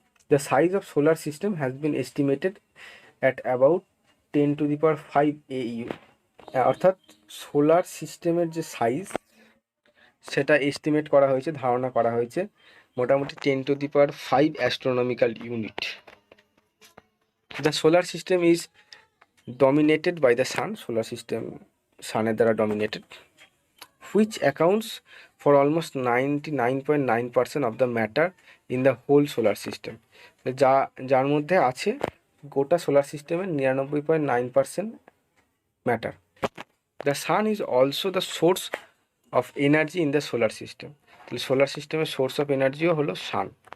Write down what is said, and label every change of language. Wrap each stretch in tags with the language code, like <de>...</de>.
<en>The size of solar system has been estimated at about 10⁵ AU।</en> <bn>অর্থাৎ solar সিস্টেমের যে size সেটা estimate করা হয়েছে, ধারণা করা হয়েছে মোটামুটি 10⁵ astronomical unit.</bn> <en>The solar system is dominated by the sun.</en> <bn>Solar system সানের দ্বারা dominated,</bn> <en>which accounts for almost 99.9% of the matter in the whole solar system।</en> <bn>যার মধ্যে আছে গোটা সোলার সিস্টেমের 99.9% matter.</bn> <en>The sun is also the source of energy in the solar system.</en> <bn>তাহলে solar সিস্টেমের source of এনার্জিও হলো সান।</bn>